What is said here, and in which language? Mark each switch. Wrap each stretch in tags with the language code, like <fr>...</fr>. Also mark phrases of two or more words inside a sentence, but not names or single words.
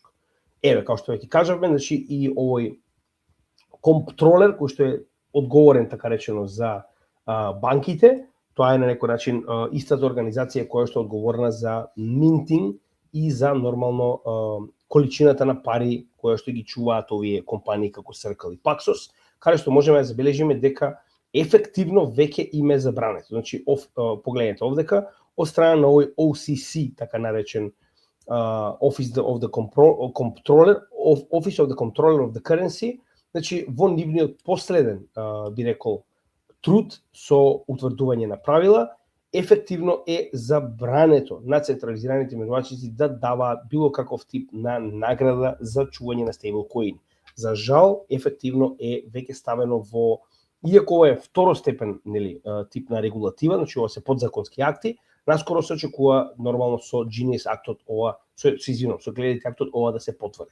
<mk>Еве, као што веќе кажавме, значи и овој контролер кој што е одговорен така речено за банките, тоа е на некој начин истата организација која што е одговорна за минтинг и за нормално количината на пари која што ги чуваат овие компании како Circle и Paxos, каде што можеме да забележиме дека ефективно веќе им е забрането. Значи, погледнете овдека, од страна на овој OCC, така наречен</mk> <en>Office of the Comptroller of the Currency,</en> <mk>значи во нивниот последен, би рекол, труд со утврдување на правила, ефективно е забрането на централизираните менувачици да даваат било каков тип на награда за чување на стейблкоини. За жал, ефективно е веќе ставено во, иако ова е второстепен, нели, тип на регулатива, значи ова се подзаконски акти, наскоро се очекува нормално со Genius актот ова, со Clarity актот ова да се потврди.</mk>